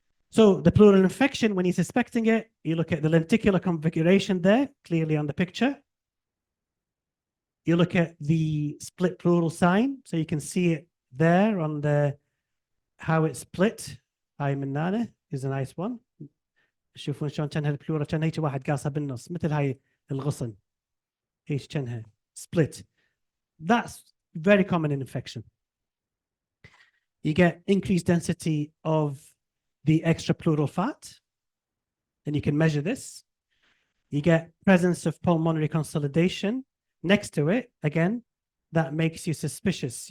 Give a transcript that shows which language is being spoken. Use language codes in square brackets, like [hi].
[en] So the pleural infection, when you're suspecting it, you look at the lenticular configuration there, clearly on the picture. You look at the split pleural sign, so you can see it there on the how it's split. [ar] هاي من [en] is a nice one. [ar] شوفون شلون كانها البلورا كان هيك واحد قاصها بالنص مثل هاي الغصن. هيك كانها split. [en] That's very common in infection. You get increased density of the extrapleural fat, and you can measure this. You get presence of pulmonary consolidation next to it, again, that makes you suspicious.